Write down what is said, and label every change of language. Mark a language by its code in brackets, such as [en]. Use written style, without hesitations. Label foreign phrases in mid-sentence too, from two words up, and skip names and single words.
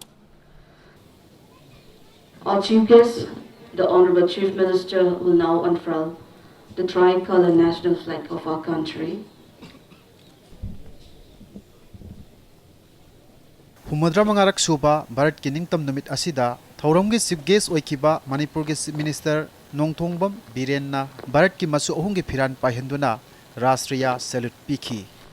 [en] Our Chief Guest, the Honorable Chief Minister, will now unfurl the tricolor national flag of our country. [mni] Humudra mangarak suba Bharat ki ningtam numit asida Thauram ge [en] Chief Guest [mni] oikiba Manipur ge [en] Chief Minister [mni] Nongthongbam Biren na Bharat ki machu ahung ge phiran pahenduna Rashtriya salute pikhi.